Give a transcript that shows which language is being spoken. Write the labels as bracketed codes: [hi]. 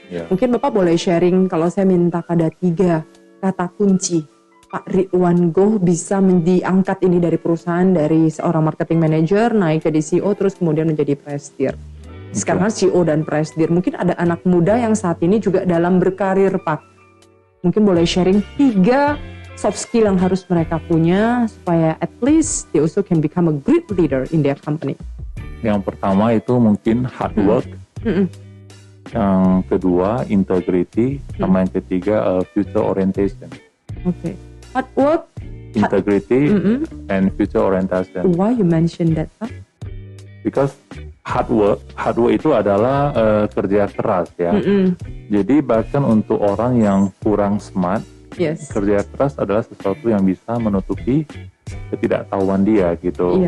[id] Mungkin Bapak boleh sharing, kalau saya minta ada 3 kata kunci Pak Ridwan Goh bisa diangkat ini dari perusahaan, dari seorang marketing manager naik jadi CEO terus kemudian menjadi presidir. Sekarang CEO dan presidir. Mungkin ada anak muda yang saat ini juga dalam berkarir, Pak. Mungkin boleh sharing 3 soft skill yang harus mereka punya supaya [en] at least they also can become a great leader in their company. [id] Yang pertama itu mungkin [en] hard work. [id] Yang kedua [en] integrity, [id] sama yang ketiga [en] future orientation. Hard work, integrity, and future orientation. Why you mention that, Pak? Because hard work [id] itu adalah kerja keras ya. Jadi bahkan untuk orang yang kurang smart, kerja keras adalah sesuatu yang bisa menutupi ketidaktahuan dia gitu.